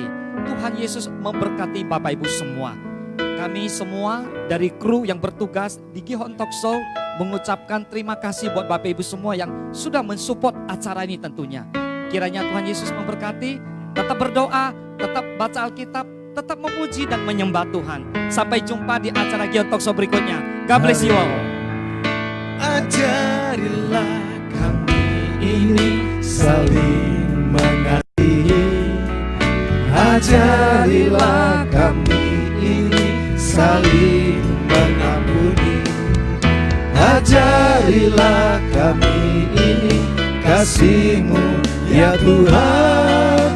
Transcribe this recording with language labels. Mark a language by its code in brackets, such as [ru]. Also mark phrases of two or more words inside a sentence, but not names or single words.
[id] Tuhan Yesus memberkati Bapak Ibu semua. Kami semua dari kru yang bertugas di Gion Talk Show mengucapkan terima kasih buat Bapak Ibu semua yang sudah mensupport acara ini tentunya. Kiranya Tuhan Yesus memberkati, tetap berdoa, tetap baca Alkitab, tetap memuji dan menyembah Tuhan. Sampai jumpa di acara Gion Talk Show berikutnya. [en] God bless you all. [id] Ajarilah kami ini saling mengasihi. Ajarilah kami ini saling mengampuni. Ajarilah kami ini kasih-Mu ya Tuhan.